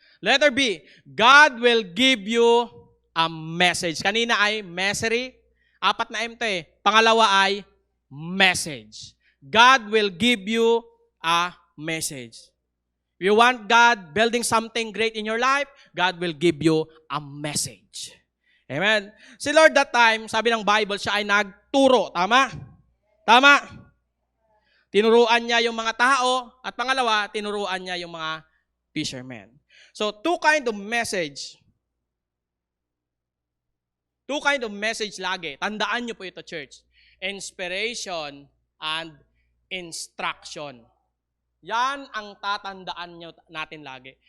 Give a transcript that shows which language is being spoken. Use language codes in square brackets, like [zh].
[en] Letter B, God will give you a message. [tl] Kanina ay misery. 4 na M to eh. Pangalawa ay message. [en] God will give you a message. If you want God building something great in your life, God will give you a message. Amen? [tl] Si Lord that time, sabi ng Bible, siya ay nagturo. Tama? Tama? Tinuruan niya yung mga tao. At pangalawa, tinuruan niya yung mga fishermen. So, [en] two kind of message [tl] lagi. Tandaan niyo po ito, church. [en] Inspiration and instruction. [tl] Yan ang tatandaan natin lagi.